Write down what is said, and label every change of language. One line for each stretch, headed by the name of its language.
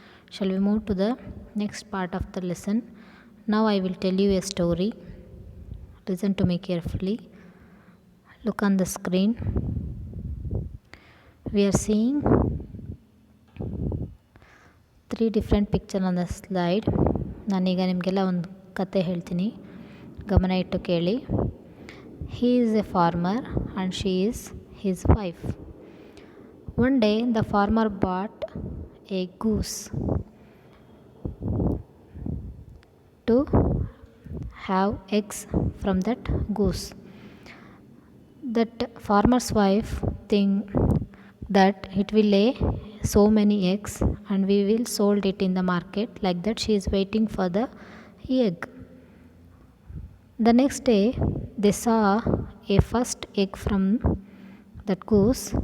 English: Shall we move to the next part of the lesson? Now I will tell you a story. Listen to me carefully. Look on the screen. We are seeing 3 different pictures on the slide.
Kannada: ನಾನೀಗ ನಿಮಗೆಲ್ಲ ಒಂದು ಕತೆ ಹೇಳ್ತೀನಿ, ಗಮನ ಇಟ್ಟು ಕೇಳಿ.
English: He is a farmer and she is his wife. One day the farmer bought a goose to have eggs from that goose. That farmer's wife think that it will lay so many eggs and we will sold it in the market. Like that she is waiting for the egg. The next day they saw a first egg from that goose.